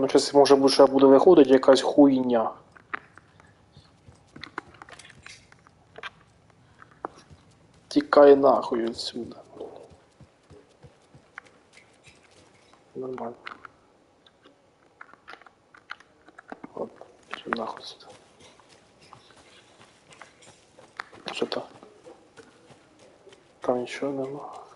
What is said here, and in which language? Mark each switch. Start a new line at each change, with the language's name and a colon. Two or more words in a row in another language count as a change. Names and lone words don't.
Ukrainian: Ну, зараз може бути, що буде виходити якась хуйня. Тікай нахуй отсюда.
Russian: Нормально. Вот, все нахуй сюда. Что-то. Там ничего нема.